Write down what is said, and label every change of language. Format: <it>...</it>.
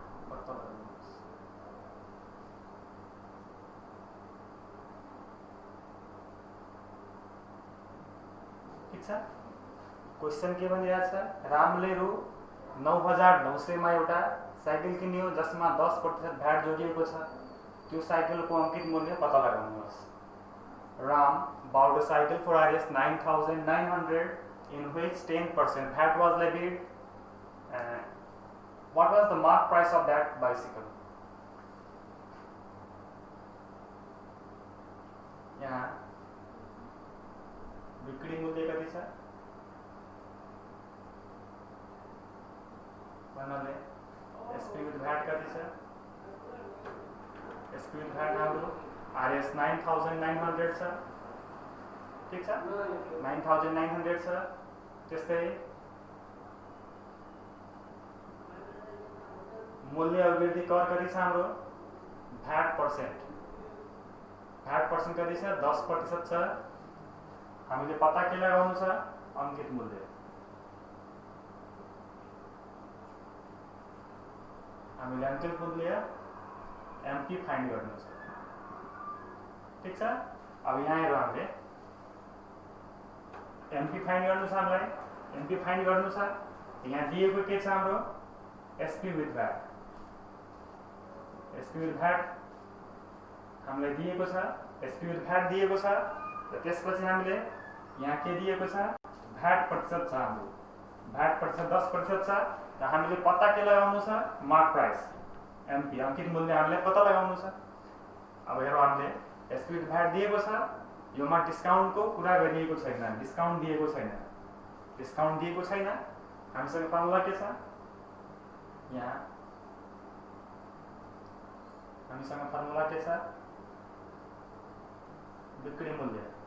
<ne>पत्ता लगाउनुहोस् ठीक छ क्वेशन के भनिरहेको छ रामले रु 9,900 मा एउटा साइकल किन्यो जसमा 10% भ्याट जोडिएको छ त्यो साइकलको अंकित मूल्य पत्ता लगाउनुहोस्</ne> <en>Ram bought a cycle for Rs 9,900 in which 10% VAT was levied. What was the mark price of that bicycle?</en> <ne>यहाँ बिक्री मूल्य कति छ भन्नाले एसपी विथ भ्याट कति छ एसपी विथ भ्याट हाम्रो Rs 9,900 छ ठिक छ 9900 छ। त्यस्तै मूल्य अभिवृद्धि कर कति छ हाम्रो भ्याट पर्सेन्ट। भ्याट पर्सेन्ट कति छ 10% छ। हामीले पत्ता के लगाउनु छ अंकित मूल्य। हामीले अंकित मूल्य एमपी फाइन्ड गर्नु छ। ठीक छ। अब यहाँ हेरौँ हामीले एमपी फाइन्ड गर्नु छ। हामीलाई एमपी फाइन्ड गर्नु छ। यहाँ दिएको के छ हाम्रो SP with VAT. SP with VAT हामीलाई दिएको छ। एसपी विथ भ्याट दिएको छ र त्यसपछि हामीले यहाँ के दिएको छ भ्याट प्रतिशत छ। हाम्रो भ्याट प्रतिशत 10% छ र हामीले पत्ता के लगाउनु छ मार्क प्राइस एमपी अंकित मूल्य हामीले पत्ता लगाउनु छ। अब हेरौँ हामीले एसपी विथ भ्याट दिएको छ। योमा डिस्काउन्टको कुरा गरिएको छैन। डिस्काउन्ट दिएको छैन। डिस्काउन्ट दिएको छैन। हामीसँग फर्मुला के छ यहाँ हामीसँग फर्मुला के छ बिक्री मूल्य।</ne>